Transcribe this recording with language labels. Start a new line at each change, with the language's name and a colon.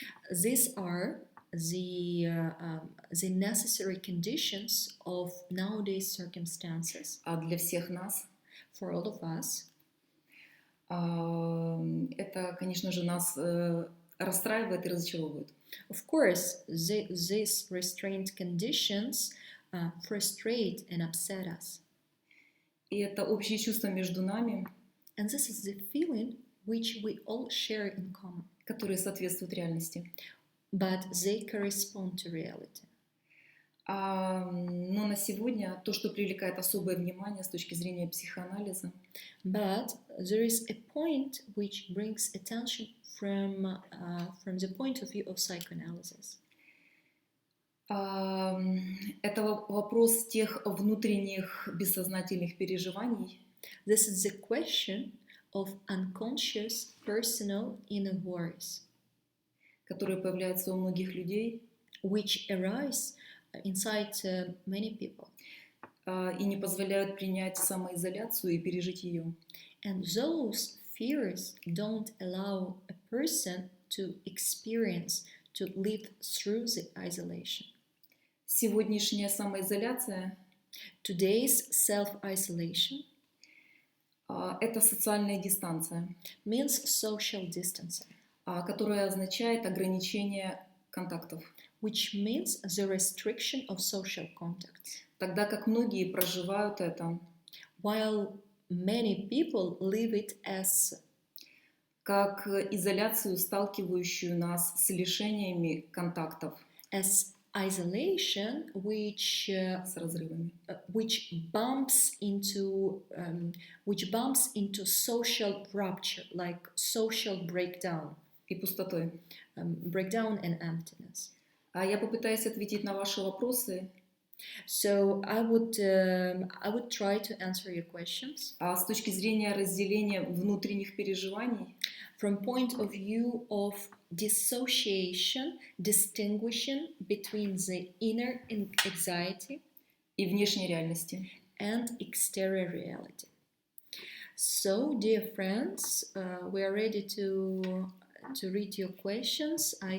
English: These are the necessary conditions of nowadays circumstances.
Russian: Для всех нас.
English: For all of us.
Russian: Это, конечно же, нас расстраивает и разочаровывает.
English: Of course, these restrained conditions frustrate and upset us.
Russian: И это общее чувство между нами,
English: and this is the feeling which we all share in common,
Russian: которые соответствуют реальности.
English: But they correspond to reality.
Russian: Но на сегодня то, что привлекает особое внимание с точки зрения психоанализа,
English: but there is a point which brings attention from the point of view of psychoanalysis.
Russian: Это вопрос тех внутренних бессознательных переживаний.
English: This is the question of unconscious personal inner worries,
Russian: которые появляются у многих людей,
English: which arise inside many people,
Russian: и не позволяют принять самоизоляцию и пережить ее.
English: And those fears don't allow a person to experience, to live through the isolation.
Russian: Сегодняшняя самоизоляция,
English: today's self-isolation,
Russian: это социальная дистанция,
English: means social distancing,
Russian: которая означает ограничение контактов,
English: which means the restriction of social contacts.
Russian: Тогда как многие проживают это,
English: while many people live it as
Russian: как изоляцию, сталкивающую нас с лишениями контактов,
English: as isolation which
Russian: с разрывами,
English: which bumps into social rupture, like social breakdown,
Russian: и пустотой.
English: Breakdown and emptiness.
Russian: Я попытаюсь ответить на ваши вопросы.
English: So I would try to answer your questions.
Russian: С точки зрения разделения внутренних переживаний,
English: from point of view of dissociation, distinguishing between the inner anxiety
Russian: и внешней реальности,
English: and exterior reality. So, dear friends, we are ready to read your questions.